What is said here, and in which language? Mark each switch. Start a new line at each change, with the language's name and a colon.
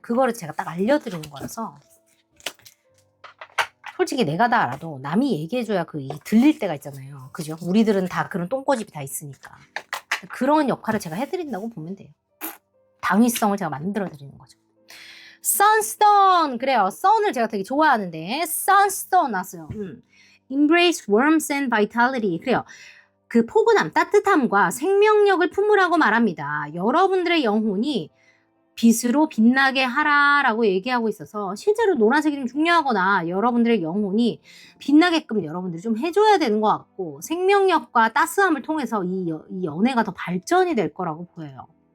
Korean: 그거를 제가 딱 알려드리는 거라서 솔직히 내가 다 알아도 남이 얘기해줘야 들릴 때가 있잖아요. 그죠? 우리들은 다 그런 똥꼬집이 다 있으니까. 그런 역할을 제가 해드린다고 보면 돼요. 당위성을 제가 만들어드리는 거죠. Sunstone! 그래요. Sun을 제가 되게 좋아하는데 Sunstone 나왔어요.
English: Embrace warmth and vitality.
Korean: 그래요. 그 포근함, 따뜻함과 생명력을 품으라고 말합니다. 여러분들의 영혼이 빛으로 빛나게 하라라고 얘기하고 있어서 실제로 노란색이 좀 중요하거나 여러분들의 영혼이 빛나게끔 여러분들이 좀 해줘야 되는 것 같고 생명력과 따스함을 통해서 이 연애가 더 발전이 될 거라고 보여요.